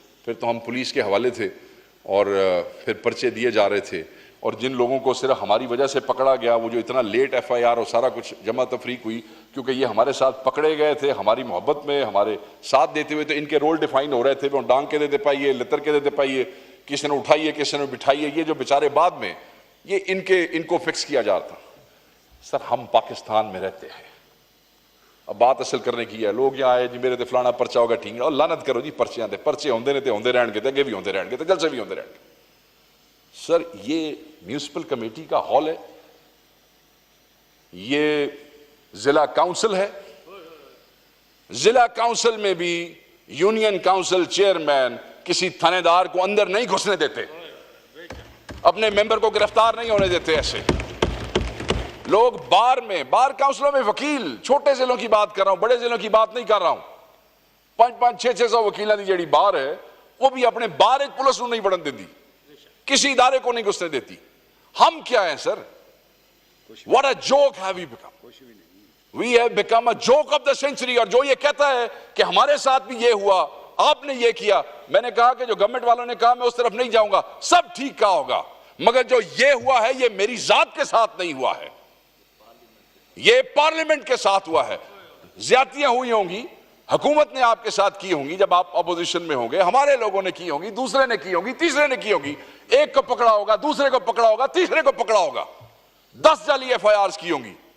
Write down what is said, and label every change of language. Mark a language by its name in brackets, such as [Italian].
[Urdu] پھر تو ہم پولیس کے حوالے تھے اور پھر پرچے دیے جا رہے تھے, اور جن لوگوں کو صرف ہماری وجہ سے پکڑا گیا, وہ جو اتنا لیٹ ایف آئی آر اور سارا کچھ جمع تفریق ہوئی, کیونکہ یہ ہمارے ساتھ پکڑے گئے تھے ہماری محبت میں, ہمارے ساتھ دیتے ہوئے, تو ان کے رول ڈیفائن ہو رہے تھے. [Punjabi] وہ ڈانگ کے دیتے پائیے, لتر کے دیتے پائیے, کسی نے اٹھائیے کسی نے بٹھائیے. [Urdu] یہ جو بیچارے بعد میں یہ ان کو فکس کیا جا رہا تھا. سر ہم پاکستان میں رہتے ہیں, اب بات اصل کرنے کی ہے. [Punjabi] لوگ یہاں آئے جی میرے تے فلانا پرچہ ہوگا, ٹھیک ہے, اور لعنت کرو جی پرچیاں تے, پرچے ہوندے نے تے ہوندے رہن گے, تے اگے بھی ہوندے رہن گے, تے جلسے بھی ہوندے رہن گے. [Urdu] سر یہ میونسپل کمیٹی کا ہال ہے, یہ ضلع کاؤنسل ہے. ضلع کاؤنسل میں بھی یونین کاؤنسل چیئرمین کسی تھانے دار کو اندر نہیں گھسنے دیتے, اپنے ممبر کو گرفتار نہیں ہونے دیتے. ایسے لوگ بار کاؤنسلوں میں وکیل, چھوٹے ضلعوں کی بات کر رہا ہوں, بڑے ضلعوں کی بات نہیں کر رہا ہوں, 500-600 وکیلوں کی جڑی بار ہے, وہ بھی اپنے بار ایک پولیس نہیں بڑھن دیتی, کسی ادارے کو نہیں گھسنے دیتی. ہم کیا ہیں سر؟ [English] What a joke have we become? We have become a joke of the century. [Urdu] اور جو یہ کہتا ہے کہ ہمارے ساتھ بھی یہ ہوا, آپ نے یہ کیا, میں نے کہا کہ جو گورنمنٹ والوں نے کہا میں اس طرف نہیں جاؤں گا, سب ٹھیک کہا ہوگا, مگر جو یہ ہوا ہے یہ میری ذات کے ساتھ نہیں ہوا ہے, یہ پارلیمنٹ کے ساتھ ہوا ہے. زیادتیاں ہوئی ہوں گی, حکومت نے آپ کے ساتھ کی ہوں گی جب آپ اپوزیشن میں ہوں گے, ہمارے لوگوں نے کی ہوں گی, دوسرے نے کی ہوں گی, تیسرے نے کی ہوں گی, ایک کو پکڑا ہوگا, دوسرے کو پکڑا ہوگا, تیسرے کو پکڑا ہوگا, 10 جعلی ایف آئی آرز کی ہوں گی.